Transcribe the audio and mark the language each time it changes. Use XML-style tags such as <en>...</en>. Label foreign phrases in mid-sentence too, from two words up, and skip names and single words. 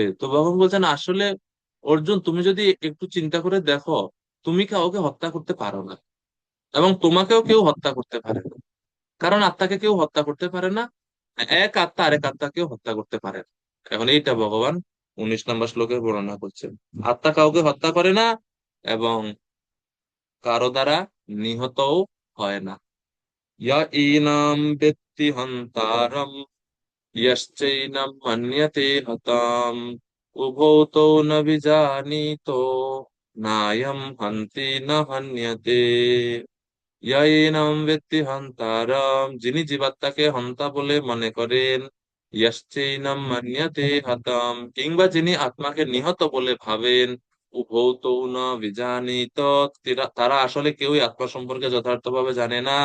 <bn>তো ভগবান বলছেন, আসলে অর্জুন তুমি যদি একটু চিন্তা করে দেখো, তুমি কাউকে হত্যা করতে পারো না এবং তোমাকেও কেউ হত্যা করতে পারে না, কারণ আত্মাকে কেউ হত্যা করতে পারে না, এক আত্মা আরেক আত্মাকেও হত্যা করতে পারে না। এখন এইটা ভগবান 19 নম্বর শ্লোকে বর্ণনা করছেন। আত্মা কাউকে হত্যা করে না এবং কারো দ্বারা নিহতও হয় না।</bn> <sa>ইয়া ইনাম ব্যক্তি হন্তারম यश्चैनं मन्यते हताम् उभौ तौ न विजानीतो नायं हन्ति न हन्यते। ইয়াইনাম ব্যক্তি হন্তারাম,</sa> <bn>যিনি জীবাত্মাকে হন্তা বলে মনে করেন,</bn> <sa>ইয়াশ্চৈনম মান্যতে হতাম,</sa> <bn>কিংবা যিনি আত্মাকে নিহত বলে ভাবেন,</bn> <sa>উভৌ তৌ ন বিজানীত,</sa> <bn>তারা আসলে কেউই আত্মা সম্পর্কে যথার্থভাবে জানে না।</bn>